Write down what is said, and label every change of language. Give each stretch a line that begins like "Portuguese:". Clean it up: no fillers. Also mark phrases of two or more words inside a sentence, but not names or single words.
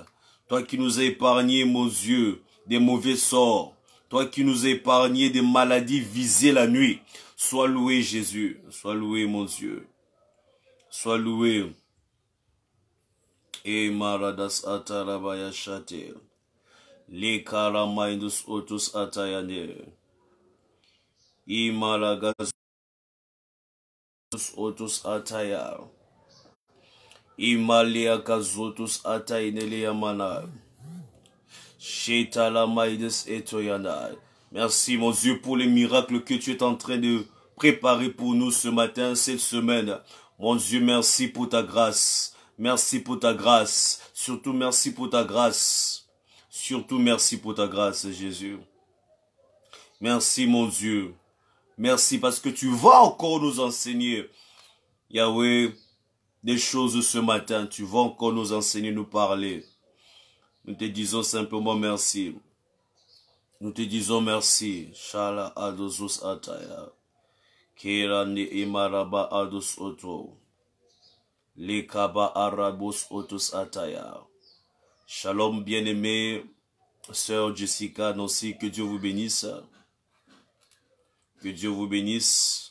French: Toi qui nous as épargné mon Dieu des mauvais sorts. Toi qui nous as épargné des maladies visées la nuit. Sois loué Jésus. Sois loué mon Dieu. Sois loué. Et maradas atarabaya shate. Les karamaindus otus atayane. Imalagas otus ataya. Imalia kazotus atainele yamana. Shetala maides etoyana. Merci mon Dieu pour les miracles que tu es en train de préparer pour nous ce matin, cette semaine. Mon Dieu, merci pour ta grâce. Merci pour ta grâce. Surtout merci pour ta grâce. Surtout merci pour ta grâce, Jésus. Merci mon Dieu. Merci parce que tu vas encore nous enseigner, Yahweh, des choses ce matin. Tu vas encore nous enseigner, nous parler. Nous te disons simplement merci. Nous te disons merci. Shala adosus ataya. Kirani imaraba adus oto. Lekaba arabus otus ataya. Shalom bien-aimé, sœur Jessica, Nancy, que Dieu vous bénisse. Que Dieu vous bénisse.